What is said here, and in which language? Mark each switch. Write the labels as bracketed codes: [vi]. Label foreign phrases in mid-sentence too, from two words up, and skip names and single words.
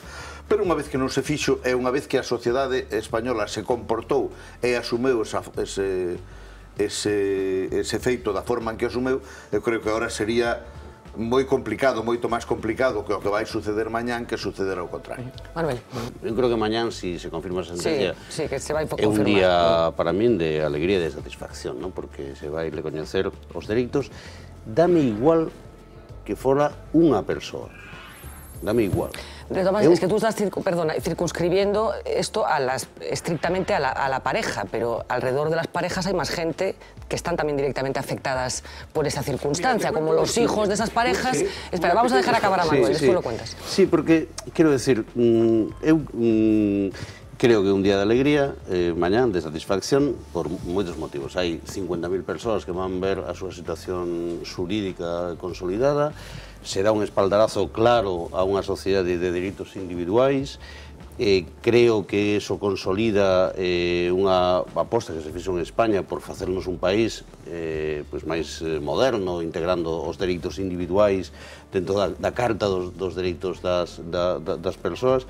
[gl] Pero unha vez que non se fixo, e unha vez que a sociedade española se comportou e asumeu ese feito da forma en que asumeu, eu creo que agora sería moi complicado, moito máis complicado que o que vai suceder mañán que sucederá ao contrario. Manuel. Eu creo que mañán, si se confirma a sentencia, sí, que se vai é un día para min de alegría e de satisfacción, ¿no? Porque se vai recoñecer os dereitos. Dame igual que fora unha persoa. Dame igual. [es] De todas maneras, es que tú estás circunscribiendo esto estrictamente a la pareja, pero alrededor de las parejas hay más gente que están también directamente afectadas por esa circunstancia, como los hijos de esas parejas. Espera, vamos a dejar acabar a Manuel, después lo cuentas. [gl] Sí, porque, quero decir, eu creo que é un día de alegría, mañán, de satisfacción, por moitos motivos. Hai 50.000 persoas que van ver a súa situación xurídica consolidada, se dá un espaldarazo claro a unha sociedade de dereitos individuais, creo que eso consolida unha aposta que se fixo en España por facernos un país máis moderno, integrando os dereitos individuais dentro da Carta dos Dereitos das Persoas.